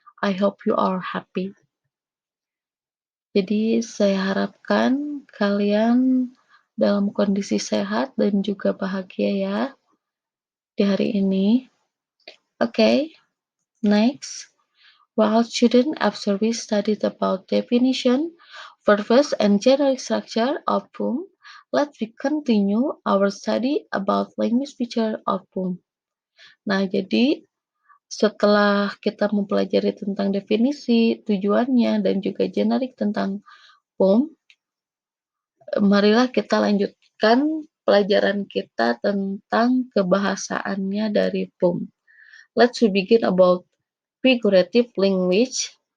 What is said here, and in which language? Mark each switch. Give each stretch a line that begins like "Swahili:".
English: I hope you are happy.
Indonesian: Jadi saya harapkan kalian dalam kondisi sehat dan juga bahagia ya di hari ini.
English: Okay, next. While students after we studied about definition, purpose, and general structure of poem, let's we continue our study about language feature of poem.
Indonesian: Nah, jadi setelah kita mempelajari tentang definisi, tujuannya, dan juga generik tentang poem, marilah kita lanjutkan pelajaran kita tentang kebahasaannya dari poem.
English: Let's we begin about figurative language.